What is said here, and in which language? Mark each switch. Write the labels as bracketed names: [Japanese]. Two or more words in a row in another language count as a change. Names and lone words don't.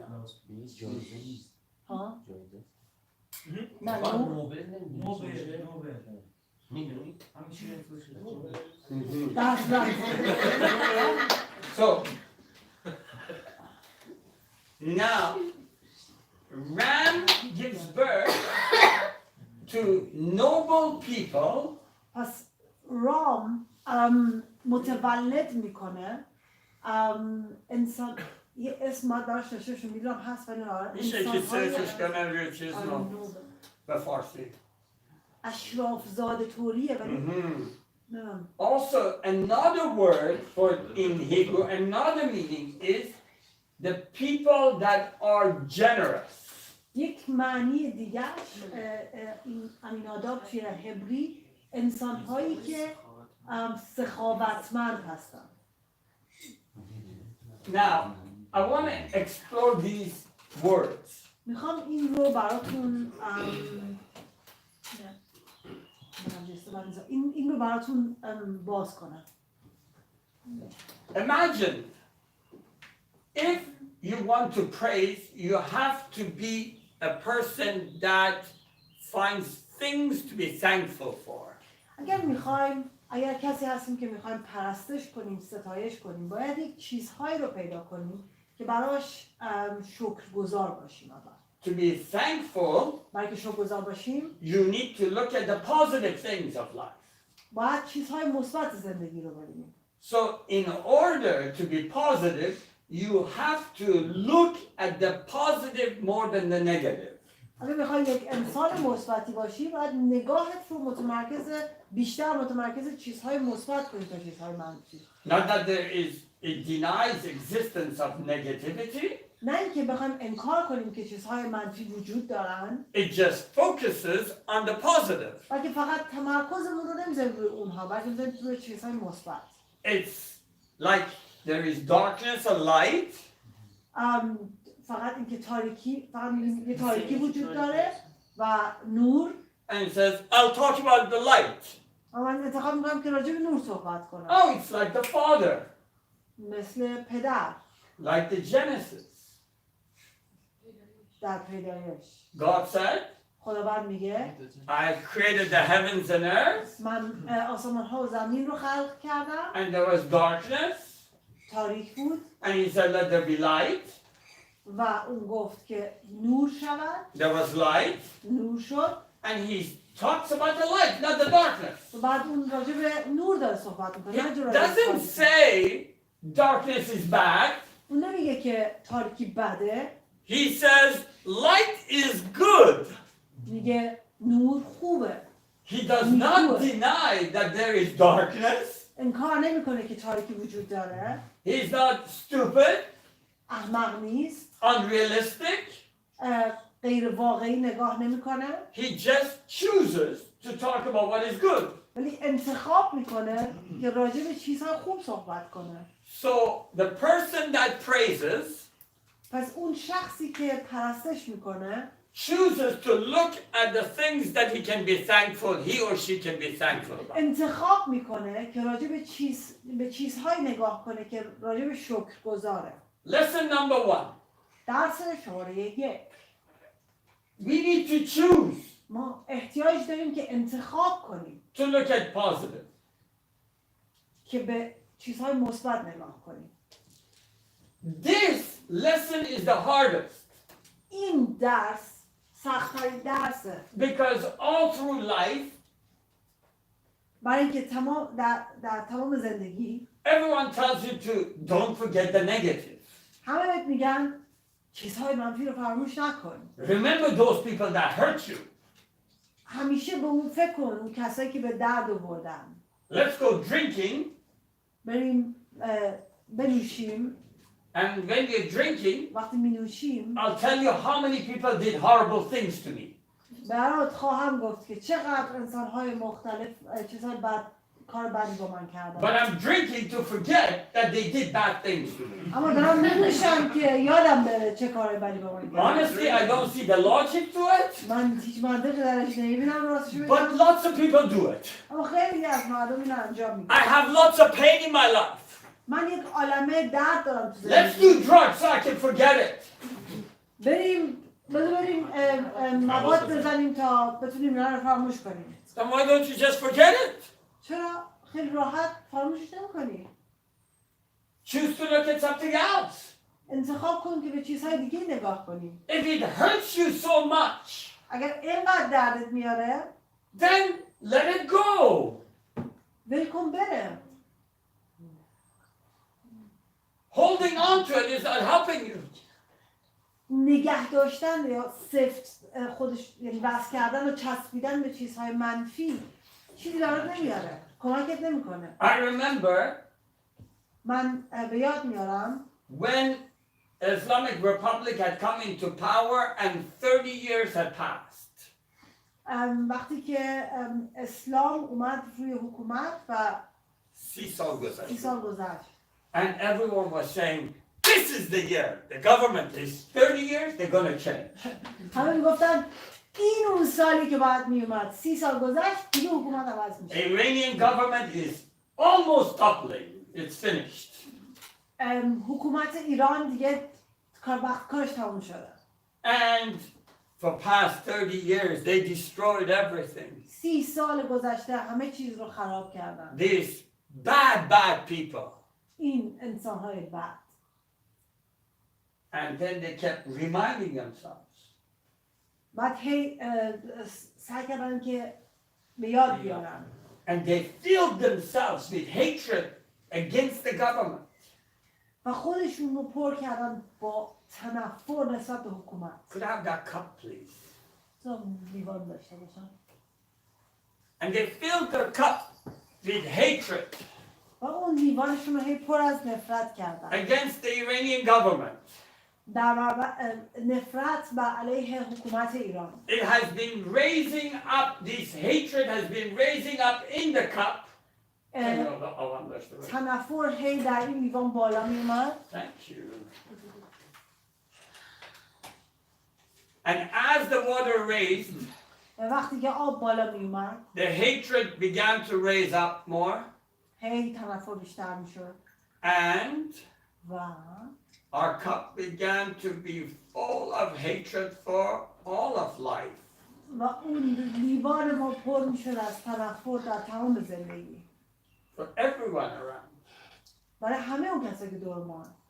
[Persian] ها؟ نه [English] So now Ram gives birth to noble people. [Persian] پس رام متولد میکنه انسان یه اسم داشته شش میدونم هست ولی میشه که سرچش کنن روی چیز به فارسی اشراف زاده طوریه ولی نمیدونم. [English] Also another word for in Hebrew another meaning is the people that are generous. [Persian] یک معنی دیگرش این امین آداب توی هبری انسان هایی که سخاوتمند هستن. [English] Now I want to explore these words. [Persian] میخوام این رو براتون این رو براتون باز کنم. [English] Imagine if you want to praise, you have to be a person that finds things to be thankful for. [Persian] اگر کسی هستیم که میخوایم پرستش کنیم، ستایش کنیم، باید یک چیزهایی رو پیدا کنیم که براش شکرگزار باشیم. [English] To be thankful, [Persian] برای که شکرگزار باشیم [English] you need to look at the positive things of life. [Persian] باید چیزهای مثبت زندگی رو ببینیم. [English] So in order to be positive, you have to look at the positive more than the negative. [Persian] اگه میخوای یک انسان مثبتی باشی باید نگاهت رو بیشتر متمرکز چیزهای مثبت کنی تا چیزهای منفی. [English] Not that it denies existence of negativity. [Persian] نه اینکه بخوایم انکار کنیم که چیزهای منفی وجود دارن. [English] It just focuses on the positive. [Persian] بلکه فقط تمرکزمون رو نمیذاریم روی اونها بلکه میذاریم روی چیزهای مثبت. [English] It's like there is darkness or light. [Persian] فقط اینکه یه تاریکی وجود داره و نور. [English] And it says, I'll talk about the light. [Persian] من انتخاب میکنم که راجع به نور صحبت کنم. [English] Oh, it's like the Father. [Persian] مثل پدر. [English] Like the Genesis. [Persian] در پیدایش. [English] God said, [Persian] خداوند میگه [English] I created the heavens and earth. [Persian] من آسمان ها و زمین رو خلق کردم. [English] And there was darkness. [Persian] تاریک بود. [English] And he said, let there be light. [Persian] و اون گفت که نور شود. [English] There was light. [Persian] نور شد. [English] And he talks about the light, not the darkness. [Persian] و بعد اون راجع به نور داره صحبت میکنه. [English] It doesn't say darkness is bad. [Persian] اون نمیگه که تاریکی بده. [English] He says light is good. [Persian] میگه نور خوبه. [English] He does not deny that there is darkness. [Persian] انکار نمیکنه که تاریکی وجود داره. [English] He's not stupid. [Persian] احمق نیست. [English] Unrealistic. [Persian] غیر واقعی نگاه نمیکنه. [English] He just chooses to talk about what is good. [Persian] ولی انتخاب میکنه که راجع به چیزهای خوب صحبت کنه. [English] So the person that praises, [Persian] پس اون شخصی که پرستش میکنه [English] chooses to look at the things that he can be thankful, he or she can be thankful about. [Persian] انتخاب میکنه که راجع به چیزهای نگاه کنه که راجع به شکر گذاره. [English] Lesson number 1. [Persian] درس شماره 1. [English] We need to choose [Persian] ما احتیاج داریم که انتخاب کنیم [English] to look at positive. [Persian] که به چیزهای مثبت نگاه کنیم. [English] This lesson is the hardest. [Persian] این این درس سخت‌ترین درسه، [English] because all through life, [Persian] برای اینکه در تمام زندگی [English] everyone tells you to don't forget the negative. [Persian] همه بهت میگن چیزهای منفی رو فراموش نکن. [English] Remember those people that hurt you. [Persian] همیشه به اون فکر کن، اون کسایی که به درد آوردن. [English] Let's go drinking, [Persian] بریم بنوشیم. [English] and when we're drinking, [Persian] وقتی می نوشیم [English] I'll tell you how many people did horrible things to me. [Persian] برات خواهم گفت که چقدر انسان‌های مختلف چیزهای بد کار بدی با من کردن. [English] But I'm drinking to forget that they did bad things to me. [Persian] اما دارم می‌نوشم که یادم بره چه کارهای بدی با من کردن. [English] Honestly, I don't see the logic to it, [Persian] من هیچ منطقی درش نمی‌بینم راستش [English] but [Persian] بگم. [English] lots of people do it. [Persian] اما خیلی از مردم اینو انجام میدن. [English] I have lots of pain in my life. [Persian] من یک عالمه درد دارم تو [English] Let's [Persian] زندگی. [English] do drugs so I can forget it. [Persian] بریم مواد بزنیم تا بتونیم اینا رو فراموش کنیم. [English] Then why don't you just forget it? [Persian] چرا خیلی راحت فراموشش نمی‌کنی؟ [English] Choose to look at something else. [Persian] انتخاب کن که به چیزهای دیگه نگاه کنی. [English] If it hurts you so much, [Persian] اگر اینقدر دردت میاره [English] then let it go. [Persian] ول کن بره. [English] Holding on to it is not helping you. [Persian] نگه داشتن یا سفت خودش یعنی بس کردن و چسبیدن به چیزهای منفی چیزی برات نمیاره، کمکت نمیکنه. [English] I remember [Persian] من به یاد میارم [English] when Islamic Republic had come into power and 30 years had passed. [Persian] وقتی که اسلام اومد روی حکومت و 30 سال گذشت. 30 سال گذشت. [English] And everyone was saying, this is the year. The government is 30 years, they're going to change. [Persian] همه میگفتن این اون سالی که بعد میومد 30 سال گذشت دیگه حکومت عوض میشه. [English] Iranian government is almost toppling. It's finished. [Persian] حکومت ایران دیگه کارش تموم شده. [English] And for past 30 years, they destroyed everything. [Persian] 30 سال گذشته همه چیز رو خراب کردن. [English] These bad people. [Persian] این انسان‌های بد. [English] And then they kept reminding themselves. [Persian] بعد هی سعی کردن که به یاد بیارن. [English] And they filled themselves with hatred against the government. [Persian] و خودشون رو پر کردن با تنفر نسبت به حکومت. [English] Could I have that cup, please? [Persian] تو لیوان داشته باشن. [English] And they filled their cup with hatred [Persian] و اون لیوانشون رو هی پر از نفرت کردن. [English] against the Iranian government. [Persian] در نفرت به علیه حکومت ایران. [English] It has been raising up, this hatred has been raising up in the cup. [Persian] تنفر هی در این لیوان بالا می اومد. [English] Thank you. And as the water raised, [Persian] و وقتی که آب بالا می اومد [English] the hatred began to raise up more. [Persian] هی تنفر بیشتر می شد. [English] And [Persian] و [English] our cup began to be full of hatred for all of life. [Persian] و اون لیوان ما پر می شد از تنفر در تمام زندگی. [English] For everyone around. [Persian] برای همه اون کسایی که دور ما.